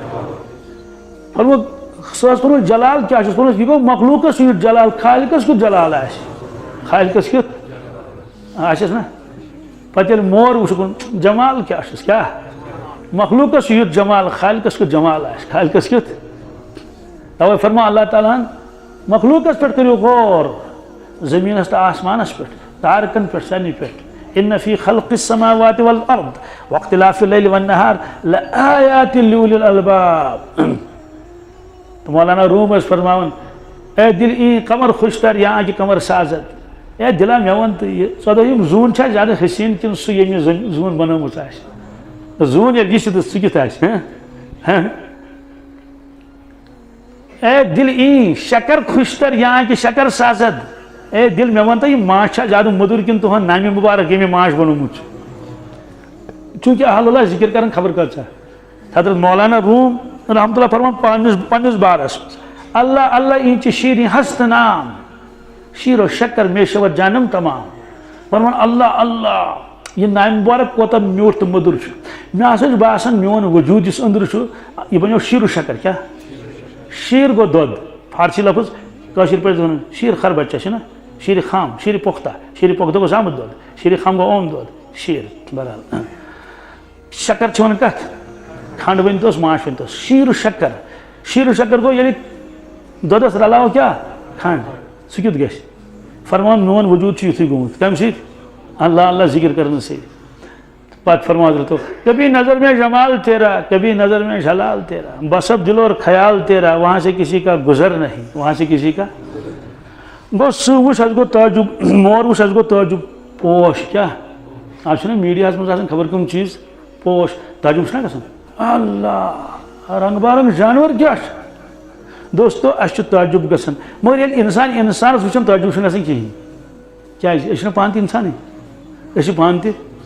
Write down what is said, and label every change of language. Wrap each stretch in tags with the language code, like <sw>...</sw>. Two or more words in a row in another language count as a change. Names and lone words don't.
<ks>فرموکھ سُہ ٲس فرموکھ جلال کیٛاہ چھُس فرموکھ یہِ گوٚو مخلوٗقس یُتھ جلال خالقس کیُتھ جلال آسہِ خالقس کیُتھ آسٮ۪س نا پتہٕ ییٚلہِ مور وٕچھُکھ جمال کیٛاہ چھُس کیٛاہ مخلوٗقس یُتھ جمال خالقس کیُتھ جمال آسہِ خالقس کیُتھ توے فرماو اللہ تعالیٰ ہن مخلوٗقس پٮ۪ٹھ کٔرِو غور زٔمیٖنس تہٕ آسمانس پٮ۪ٹھ تارکن پٮ۪ٹھ سارنٕے پٮ۪ٹھ</ks> <ar>اِنَّ فی خلق السماوات والارض واختلاف اللیل والنہار لآیات لأولی الالباب</ar> <ks>تو مولانا روم ٲسۍ فرماوان</ks> <fa>اے دل ای قمر خوشتر یا آنکہِ قمر سازد</fa> <ks>اے دلا مےٚ وَن تہٕ یہِ ژۄدو یِم زوٗن چھا زیادٕ حسیٖن کِنہٕ سُہ ییٚمہِ زوٗن بنٲومٕژ آسہِ زوٗن ییٚلہِ یہِ چھِ تہٕ سُہ کیُتھ آسہِ</ks> <fa>اے دل ای شکر خوشتر یا آنکہِ شکر سازد</fa> <ks>اے دل مےٚ وَن تہٕ یہِ ماچھ چھا زیادٕ موٚدُر کِنہٕ تُہُنٛد نامہِ مُبارک ییٚمہِ ماچھ بنوومُت چھُ چوٗنٛکہِ اہل اللہ ذِکر کران خبر کۭژاہ حضرت مولانا روم رحمتہ اللہ فرمان پننِس بارس</ks> <fa>اللہ اللہ اینچ شیریں ہست نام شیر و شکر میں شود جانم تمام</fa> <ks>فرمان اللہ اللہ یہ نام مبارک کوتاہ میوٗٹھ تہٕ موٚدُر چھُ مےٚ ہسا چھُ باسان میون وجوٗد یُس أنٛدرٕ چھُ یہِ بنیو شیٖر و شکر کیٛاہ شیٖر گوٚو دۄد فارسی لفظ کٲشِر پٲٹھۍ وَنان</ks> <fa>شیٖر خر بچہ</fa> <ks>چھُنہ</ks> <fa>شیٖرِ خام شیٖرِ پۄختہ</fa> <ks>گوٚو زامُت دۄد</ks> <fa>شیٖرِ خام</fa> <ks>گوٚو اوم دۄد شیٖر بہرحال شکر چھِ وَنان کتھ کھنڈ ؤنۍتوس ماچھ ؤنۍتوس شیٖر و شکر گوٚو ییٚلہِ دۄدس رلاو کیٛاہ کھنڈ سُہ کیُتھ گژھِ فرمان میون وجوٗد چھُ یُتھُے گوٚمُت کمہِ سۭتۍ اللہ اللہ ذکر کرنہٕ سۭتۍ پتہٕ فرماو حضرتو</ks> <ur>کبھی نظر میں جمال تیرا کبھی نظر میں جلال تیرا بس اب دل اور خیال تیرا وہاں سے کسی کا گزر نہیں وہاں سے کسی کا</ur> <ks>گوٚو سٕہہ وٕچھ اَسہِ گوٚو تعجب مور وٕچھ اَسہِ گوٚو تعجب پوش کیٛاہ آز چھُنہ میٖڈیاہس منٛز آسان خبر کٕم چیٖز پوش تعجب چھُنہ گژھان اللہ رنگ بارنگ جانور کیٛاہ چھُ دوستو اَسہِ چھُ تعجب گژھان مگر ییٚلہِ اِنسان اِنسانس وٕچھان تعجب چھُنہٕ گژھان کِہیٖنۍ کیٛازِ أسۍ چھِنہ پانہٕ تہِ اِنسانٕے أسۍ چھِ پانہٕ تہِ</ks>